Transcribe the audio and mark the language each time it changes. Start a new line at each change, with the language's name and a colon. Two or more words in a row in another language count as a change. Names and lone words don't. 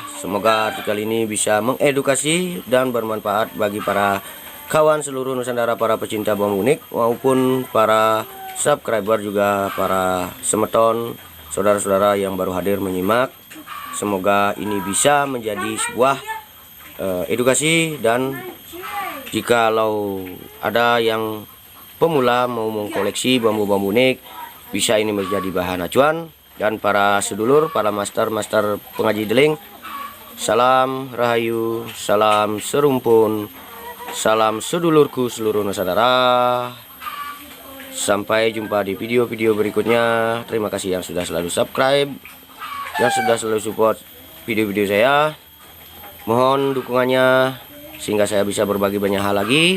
Indonesian: Semoga artikel ini bisa mengedukasi dan bermanfaat bagi para kawan seluruh Nusantara, para pecinta bambu unik maupun para subscriber, juga para semeton, saudara-saudara yang baru hadir menyimak. Semoga ini bisa menjadi sebuah edukasi, dan jikalau ada yang pemula mau mengkoleksi bambu-bambu unik, bisa ini menjadi bahan acuan. Dan para sedulur, para master pengaji deling, salam rahayu, salam serumpun, salam sedulurku seluruh Nusantara. Sampai jumpa di video-video berikutnya. Terima kasih yang sudah selalu subscribe, yang sudah selalu support video-video saya. Mohon dukungannya sehingga saya bisa berbagi banyak hal lagi.